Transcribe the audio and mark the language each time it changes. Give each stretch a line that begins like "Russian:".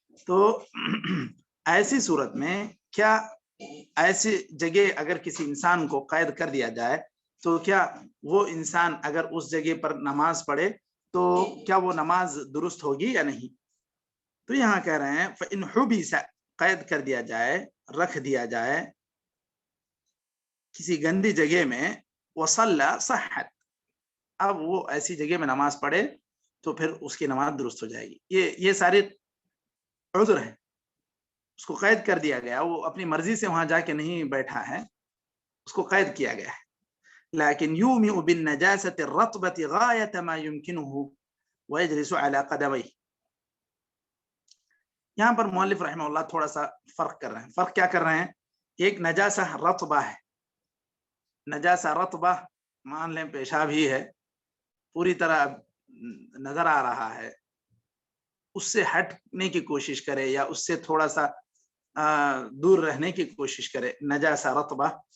Urdu: تو ایسی صورت میں کیا ایسی جگہ اگر کسی انسان کو قید کر دیا جائے تو کیا وہ انسان اگر اس جگہ پر نماز پڑھے تو کیا وہ نماز درست ہوگی یا نہیں؟ تو یہاں کہہ رہے ہیں
Arabic: فَإِنْ حُبِسَ،
Urdu: قید کر دیا جائے، رکھ دیا جائے کسی گندی جگہ میں،
Arabic: وَصَلَّى صَحَّتْ،
Urdu: اب وہ ایسی جگہ میں نماز پڑھے تو پھر اس کی نماز درست ہو جائے گی. یہ سارے عذر ہیں. اس کو قید کر دیا گیا، وہ اپنی مرضی سے وہاں جا کے نہیں بیٹھا ہے، اس کو قید کیا گیا ہے. لیکن
Arabic: یومئ بالنجاسة الرطبة غایة ما يمكنه ويجلس على قدميه.
Urdu: یہاں پر مؤلف رحمہ اللہ تھوڑا سا فرق کر رہے ہیں. فرق کیا کر رہے ہیں؟ ایک نجاسہ رطبہ ہے. نجاسہ رطبہ مان لیں پیشاب ہی ہے، پوری طرح نظر آ رہا ہے، اس سے ہٹنے کی کوشش کرے یا اس سے تھوڑا سا دور رہنے کی کوشش کرے، نجاسہ رطبہ.